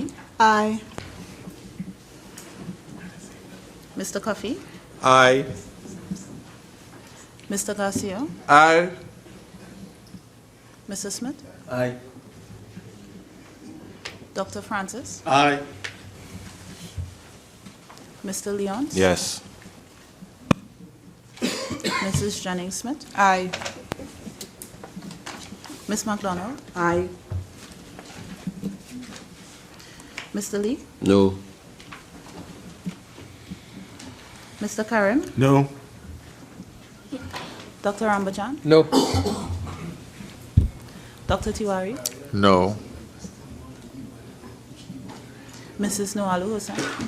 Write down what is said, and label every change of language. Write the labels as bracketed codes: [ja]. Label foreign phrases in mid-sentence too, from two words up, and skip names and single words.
[en] Aye. Mr. Cuffie, Aye. Mr. Garcia, Aye. Mr. Smith, Aye. Dr. Francis, Aye. Mr. Leon, Yes. Mrs. Jennings Smith, Aye. Ms. McDonald, Aye. Mr. Lee, No. Mr. Karim, No. Dr. Rambachan, No. Dr. Tewarie, No. Mrs. Newallo-Hosein,